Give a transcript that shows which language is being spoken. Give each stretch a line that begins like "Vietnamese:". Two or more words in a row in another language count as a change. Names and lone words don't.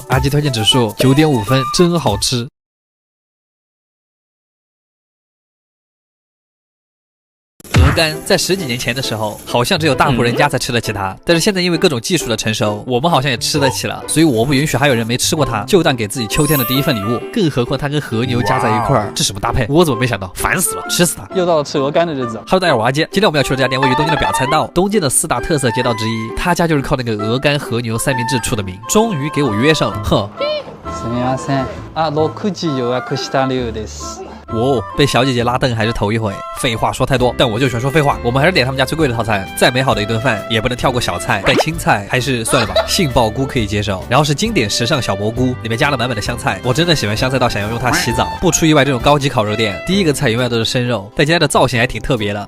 Chinese: 阿基推荐指数9.5分，真好吃。鹅肝在10几年前的时候，好像只有大户人家才吃得起它，但是现在因为各种技术的成熟，我们好像也吃得起了，所以我不允许还有人没吃过它，就当给自己秋天的第一份礼物。更何况它跟和牛加在一块儿，这什么搭配？我怎么没想到？烦死了，吃死它！又到了吃鹅肝的日子。 Hello， 大家好，我阿杰。今天我们要去的这家店位于东京的表参道，东京的4大特色街道之一，他家就是靠那个鹅肝和牛三明治出的名。终于给我约上了，哼。
Japanese: すみません。6時予約した量です。
Chinese: 被小姐姐拉凳还是头一回，废话说太多，但我就喜欢说废话。我们还是点他们家最贵的套餐，再美好的一顿饭也不能跳过小菜，但青菜还是算了吧，杏鲍菇可以接受。然后是经典时尚小蘑菇，里面加了满满的香菜，我真的喜欢香菜到想要用它洗澡。不出意外，这种高级烤肉店第一个菜永远都是生肉，但今天的造型还挺特别的，